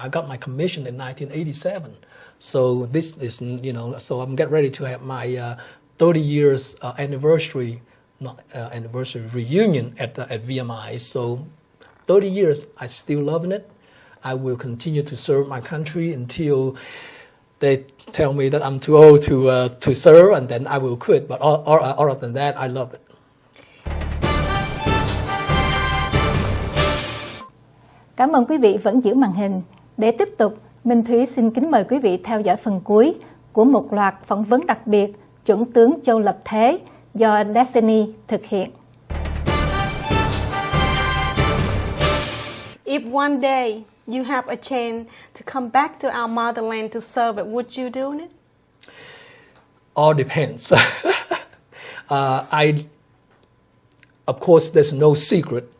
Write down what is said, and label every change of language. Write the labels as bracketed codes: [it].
[en] I got my commission in 1987. So this is, so I'm getting ready to have my 30 years anniversary, reunion at VMI. So 30 years, I still loving it. I will continue to serve my country until they tell me that I'm too old to serve, and then I will quit. But other than that, I love it. [vi] Cảm ơn quý vị vẫn giữ màn hình. Để tiếp tục, Minh Thúy xin kính mời quý vị theo dõi phần cuối của một loạt phỏng vấn đặc biệt Chuẩn tướng Châu Lập Thế do Destiny thực hiện. [en] If one day you have a chance to come back to our motherland to serve it, would you do it? All depends. Of course, there's no secret.